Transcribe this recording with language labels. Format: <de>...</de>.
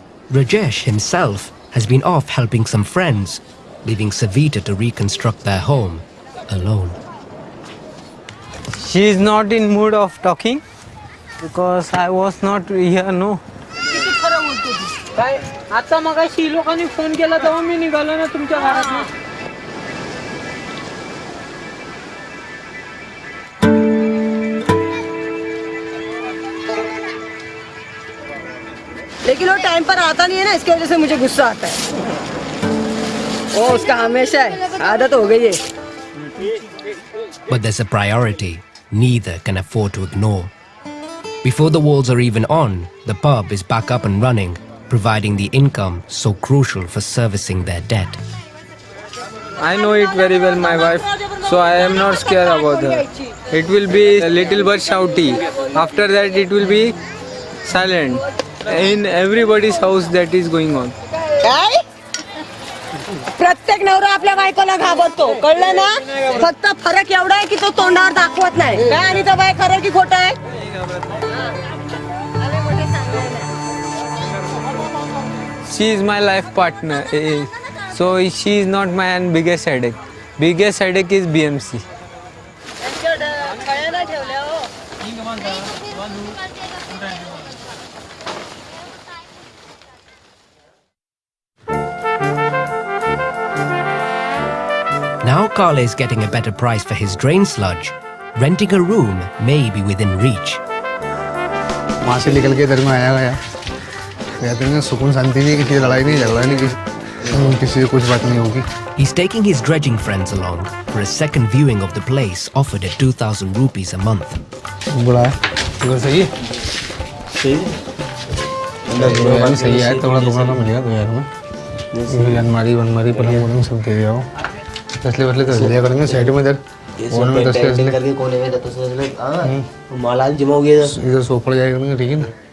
<en>Rajesh himself has been off helping some friends, leaving Savita to reconstruct their home alone. She is not in mood of talking because I was not here, no.</en> <mr>काय आता मगाशी लोकांनी phone केला तेव्हा मी निघालो ना तुमच्या घरात.</mr> <hi>लेकिन वो टाइम पर आता नहीं है ना, इसकी वजह से मुझे गुस्सा आता है। वो उसका हमेशा है, आदत हो गई है।</hi> <en>But there's a priority neither can afford to ignore. Before the walls are even on, the pub is back up and running, providing the income so crucial for servicing their debt. I know it very well, my wife, so I am not scared about her. It will be a little bit shouty. After that, it will be silent. In everybody's house that is going on.</en> <mr>काय प्रत्येक नवरा आपल्या बायकोला घाबरतो, कळलं ना? फक्त फरक एवढा आहे की तो तोंडावर दाखवत नाही. काय आणि तो बाय खरं की खोटं आहे?</mr> <en>She is my life partner, so she is not my biggest headache. Biggest headache is BMC. Now Carl is getting a better price for his drain sludge. Renting a room may be within reach.</en> <hi>वहाँ से निकल के इधर में आया गया कहते हैं सुकून शांति नहीं, किसी से लड़ाई नहीं, झगड़ा नहीं, किसी से कुछ बात नहीं होगी.</hi> <en>He's taking his dredging friends along for a second viewing of the place offered at 2,000 rupees a month.</en> <hi>बुरा है, इधर सही है. अंदर सही है, थोड़ा दुकान मिलेगा 2,000 में. अलमारी वनमारी पलंग वलंग सब दे दिया हो. तसले वसले तो लिया करेंगे साइड में इधर. और में तसले करके कोने में तसले मालाल जमा हो गया इधर सो पड़ जाएगा, ठीक है ना.</hi>